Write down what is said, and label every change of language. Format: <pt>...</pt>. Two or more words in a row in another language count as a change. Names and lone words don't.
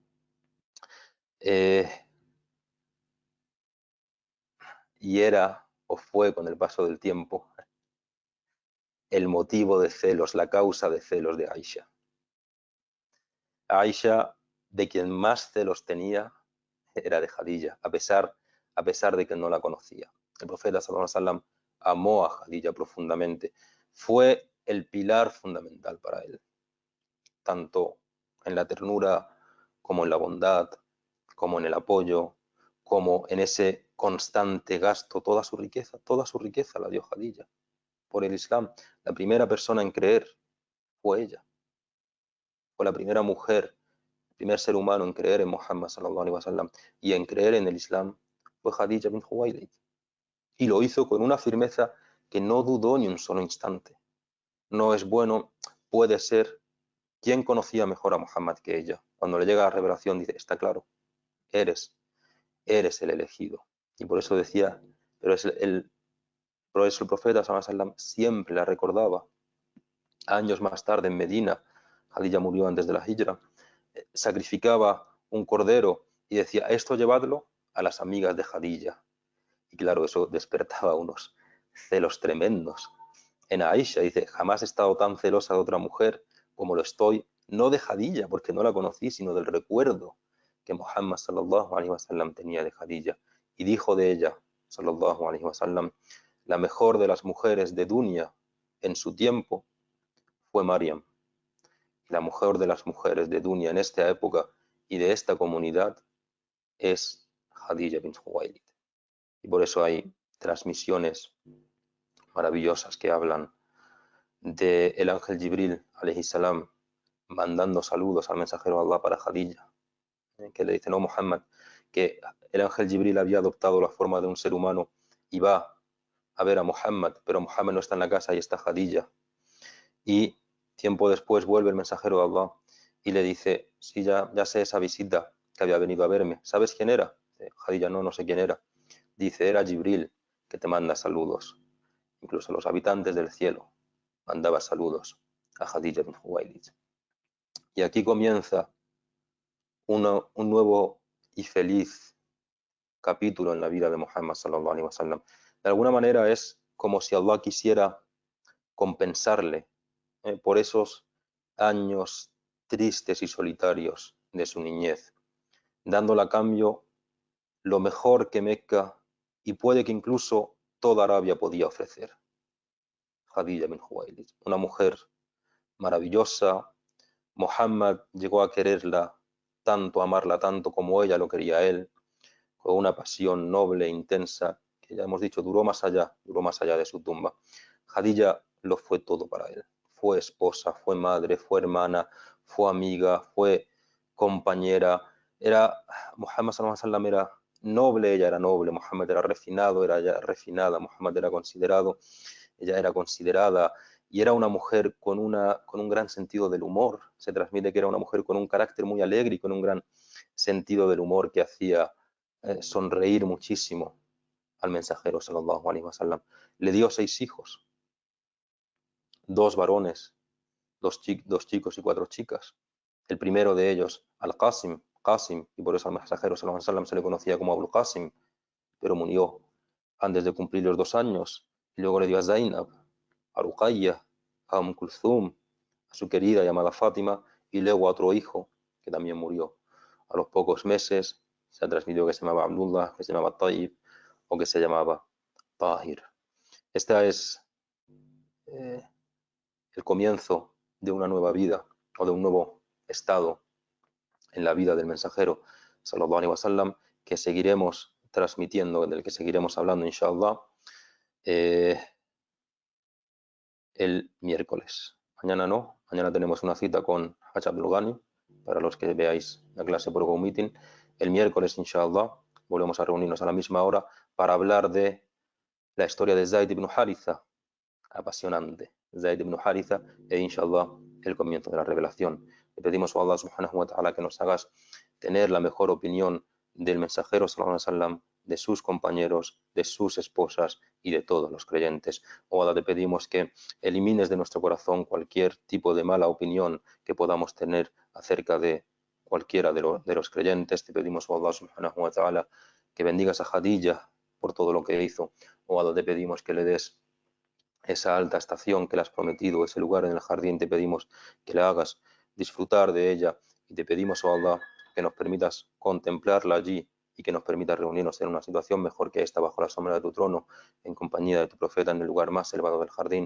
<es>Y era o fue con el paso del tiempo el motivo de celos, la causa de celos de Aisha. Aisha, de quien más celos tenía, era de Khadija, a pesar de que no la conocía. El profeta</es> <ar>صلى الله عليه وسلم</ar> <es>amó a Khadija profundamente. Fue el pilar fundamental para él, tanto en la ternura como en la bondad, como en el apoyo, como en ese constante gasto. Toda su riqueza la dio Khadija por el Islam. La primera persona en creer fue ella. Fue la primera mujer, el primer ser humano en creer en Muhammad</es> <ar>صلى الله عليه وسلم</ar> <es>y en creer en el Islam fue Khadija bin Khuwailid. Y lo hizo con una firmeza que no dudó ni un solo instante. No es bueno, puede ser. ¿Quién conocía mejor a Muhammad que ella? Cuando le llega la revelación dice, está claro, eres el elegido. Y por eso decía, por eso el profeta</es> <ar>صلى الله عليه وسلم</ar> <es>siempre la recordaba. Años más tarde en Medina, Khadija murió antes de la hijra, sacrificaba un cordero y decía, esto llevadlo a las amigas de Khadija. Y claro, eso despertaba unos celos tremendos. En Aisha dice, jamás he estado tan celosa de otra mujer como lo estoy, no de Khadija, porque no la conocí, sino del recuerdo que Muhammad</es> <ar>صلى الله عليه وسلم</ar> <es>tenía de Khadija. Y dijo de ella,</es> <ar>صلى الله عليه وسلم,</ar> <es>la mejor de las mujeres de Dunya en su tiempo fue Maryam. La mejor de las mujeres de Dunya en esta época y de esta comunidad es Khadija bint Khuwaylid. Y por eso hay transmisiones maravillosas que hablan del ángel Jibril,</es> <ar>عليه السلام,</ar> <es>mandando saludos al mensajero de Allah para Khadija, que le dice, no, Muhammad, que el ángel Jibril había adoptado la forma de un ser humano y va a ver a Muhammad, pero Muhammad no está en la casa y está Khadija. Y tiempo después vuelve el mensajero de Allah y le dice, sí, ya sé esa visita que había venido a verme. ¿Sabes quién era? Khadija, no sé quién era. Dice, era Jibril, que te manda saludos. Incluso los habitantes del cielo mandaba saludos a Khadija bin Khuwaylid. Y aquí comienza un nuevo y feliz capítulo en la vida de Muhammad</es> <ar>صلى الله عليه وسلم.</ar> <es>De alguna manera es como si Allah quisiera compensarle por esos años tristes y solitarios de su niñez, dándole a cambio lo mejor que Mecca y puede que incluso toda Arabia podía ofrecer. Khadija bin Khuwaylid, una mujer maravillosa. Muhammad llegó a quererla tanto, amarla tanto como ella lo quería a él, con una pasión noble e intensa que ya hemos dicho duró más allá de su tumba. Khadija lo fue todo para él. Fue esposa, fue madre, fue hermana, fue amiga, fue compañera. Muhammad</es> <ar>صلى الله عليه وسلم</ar> <es>era noble, ella era noble. Muhammad era refinado, era ella refinada. Muhammad era considerado, ella era considerada. Y era una mujer con un gran sentido del humor. Se transmite que era una mujer con un carácter muy alegre y con un gran sentido del humor que hacía sonreír muchísimo al mensajero</es> <ar>صلى الله عليه وسلم.</ar> <es>Le dio 6 hijos, 2 varones, 2 chicos y 4 chicas. El primero de ellos, Al-Qasim, Qasim, y por eso al mensajero</es> <ar>صلى الله عليه وسلم</ar> <es>se le conocía como Abul Qasim, pero murió antes de cumplir los 2 años. Y luego le dio a Zainab, a Ruqayya, a Kulthum, a su querida llamada Fátima, y luego a otro hijo que también murió. A los pocos meses se ha transmitido que se llamaba Abdullah, que se llamaba Tayyib o que se llamaba Tahir. Este es el comienzo de una nueva vida o de un nuevo estado en la vida del mensajero</es> <ar>صلى الله عليه وسلم,</ar> <es>que seguiremos transmitiendo, del que seguiremos hablando inshallah el miércoles. Mañana no, mañana tenemos una cita con Haj Abdul Ghani, para los que veáis la clase por Go Meeting. El miércoles inshallah volvemos a reunirnos a la misma hora para hablar de la historia de Zayd ibn Haritha, apasionante, Zayd ibn Haritha, e inshallah el comienzo de la revelación. Le pedimos a Allah</es> <ar>سبحانه وتعالى</ar> <es>que nos hagas tener la mejor opinión del mensajero</es> <ar>صلى الله عليه وسلم,</ar> <es>de sus compañeros, de sus esposas y de todos los creyentes. Oh Allah, te pedimos que elimines de nuestro corazón cualquier tipo de mala opinión que podamos tener acerca de cualquiera de los creyentes. Te pedimos,</es> <ar>oh Allah سبحانه وتعالى,</ar> <es>que bendigas a Khadija por todo lo que hizo. Oh Allah, te pedimos que le des esa alta estación que le has prometido, ese lugar en el jardín. Te pedimos que le hagas disfrutar de ella y te pedimos, oh Allah, que nos permitas contemplarla allí y que nos permitas reunirnos en una situación mejor que esta, bajo la sombra de tu trono, en compañía de tu profeta, en el lugar más elevado del jardín.</es>